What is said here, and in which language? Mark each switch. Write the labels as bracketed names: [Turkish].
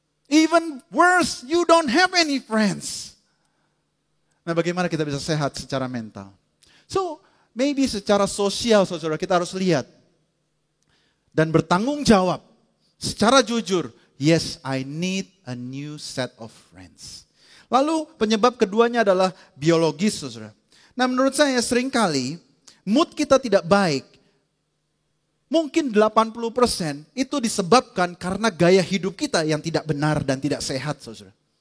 [English] Even worse, you don't have any friends. [Indonesian] Nah, bagaimana kita bisa sehat secara mental? So, maybe secara sosial, saudara, kita harus lihat. Dan bertanggung jawab secara jujur. [English] Yes, I need a new set of friends. [Indonesian] Lalu penyebab keduanya adalah biologis, saudara. Nah, menurut saya seringkali mood kita tidak baik. Mungkin 80% itu disebabkan karena gaya hidup kita yang tidak benar dan tidak sehat, saudara.